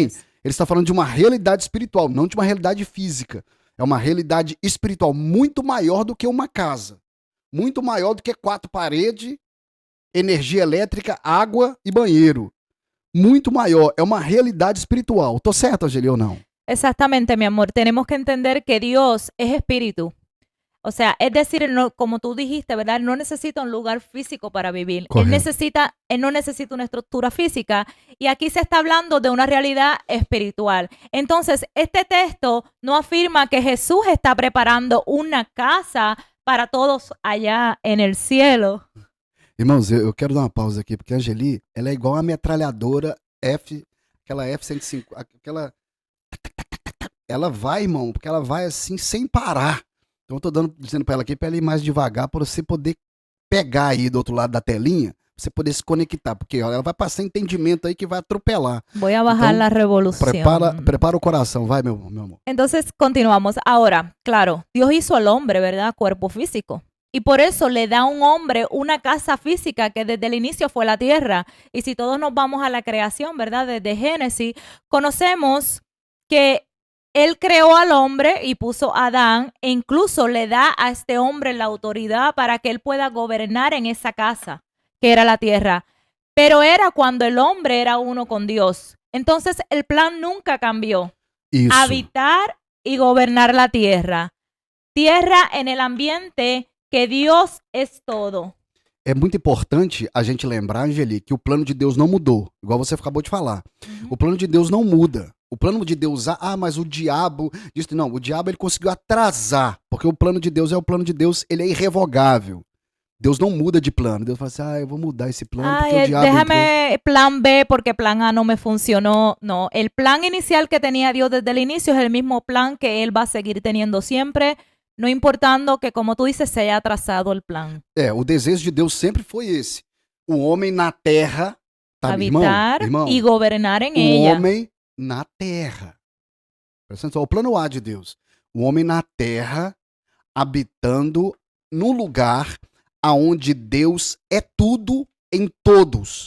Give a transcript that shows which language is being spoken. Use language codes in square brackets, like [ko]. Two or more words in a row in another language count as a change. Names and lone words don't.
[pt] Ele está falando de uma realidade espiritual, não de uma realidade física. É uma realidade espiritual muito maior do que uma casa. Muito maior do que 4 paredes, energia elétrica, água e banheiro. Muito maior, é uma realidade espiritual. ¿Tô certo, Angeli, ou não? [es] Exactamente, mi amor. Tenemos que entender que Dios es espíritu. O sea, es decir, no, como tú dijiste, ¿verdad? No necesita un lugar físico para vivir. Él no necesita una estructura física. Y aquí se está hablando de una realidad espiritual. Entonces, este texto no afirma que Jesús está preparando una casa para todos allá en el cielo. [pt] Irmãos, eu quero dar uma pausa aqui, porque a Angeli, ela é igual a metralhadora aquela F-105, aquela... Ela vai, irmão, porque ela vai assim, sem parar. Então eu tô dizendo pra ela aqui, pra ela ir mais devagar, pra você poder pegar aí do outro lado da telinha, pra você poder se conectar, porque ela vai passar entendimento aí que vai atropelar. [es] Voy a bajar la revolución. [pt] Prepara o coração, vai, meu amor. [es] Entonces, continuamos. Ahora, claro, Dios hizo al hombre, ¿verdad? Cuerpo físico. Y por eso le da a un hombre una casa física que desde el inicio fue la tierra. Y si todos nos vamos a la creación, ¿verdad? Desde Génesis, conocemos que Él creó al hombre y puso a Adán e incluso le da a este hombre la autoridad para que él pueda gobernar en esa casa, que era la tierra. Pero era cuando el hombre era uno con Dios. Entonces el plan nunca cambió. [pt] Isso. [es] Habitar y gobernar la tierra. Tierra en el ambiente que Dios es todo. [pt] É muito importante a gente lembrar, Angeli, que o plano de Deus não mudou, igual você acabou de falar. O plano de Deus não muda. O plano de Deus, mas o diabo disse, não, o diabo ele conseguiu atrasar, porque o plano de Deus é o plano de Deus, ele é irrevogável. Deus não muda de plano. Deus fala assim, eu vou mudar esse plano porque o diabo [es] déjame entró. Plan B porque plan A no me funcionó. No, el plan inicial que tenía Dios desde el inicio es el mismo plan que Él va a seguir teniendo siempre, no importando que, como tú dices, se haya atrasado el plan. [pt] O desejo de Deus sempre foi esse. O homem na terra, tá, habitar irmão, e governar em o [es] ella. [pt] Homem na terra. Presta atenção, o plano A de Deus. O homem na terra, habitando num lugar aonde Deus é tudo em todos.